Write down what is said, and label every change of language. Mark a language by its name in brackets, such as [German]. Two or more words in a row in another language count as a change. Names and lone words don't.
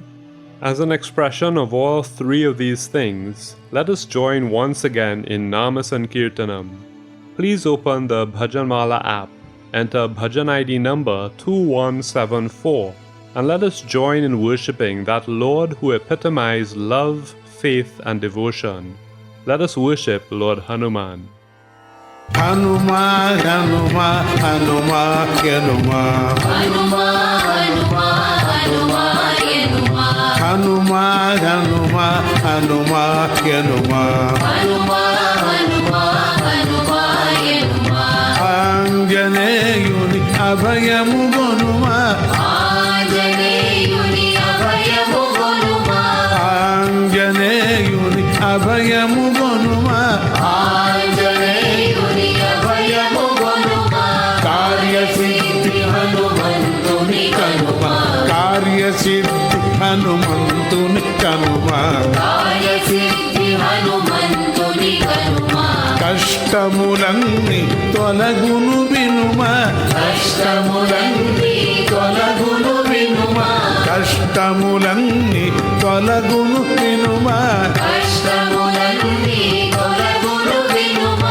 [English] As an expression of all 3 of these things, let us join once again in Nama Sankirtanam. Please open the Bhajanmala app, enter Bhajan ID number 2174, and let us join in worshipping that Lord who epitomized love, faith, and devotion. Let us worship Lord Hanuman. [Telugu] Hanuma, Hanuma, Hanuma, Hanuma. Hanuma, Hanuma, Hanuma, Hanuma. Hanuma, Hanuma, Hanuma, Hanuma. Hanuma, Hanuma, Hanuma, Hanuma. ఆంజనేయుని అభయము గొనుమా. ఆంజనేయుని అభయము గొనుమా. ఆంజనేయుని అభయము గొనుమా. ఆంజనేయుని అభయము గొనుమా. కార్య సిద్ధి హనుమంతుని కనుమా. కార్య సిద్ధి హనుమంతుని కనుమా. కార్య సిద్ధి హనుమంతుని కనుమా. కష్టములన్నీ తొలగును వినుమా కష్టములన్నీ తొలగును వినుమా. కష్టములన్నీ తొలగును వినుమా కష్టములన్నీ తొలగును వినుమా.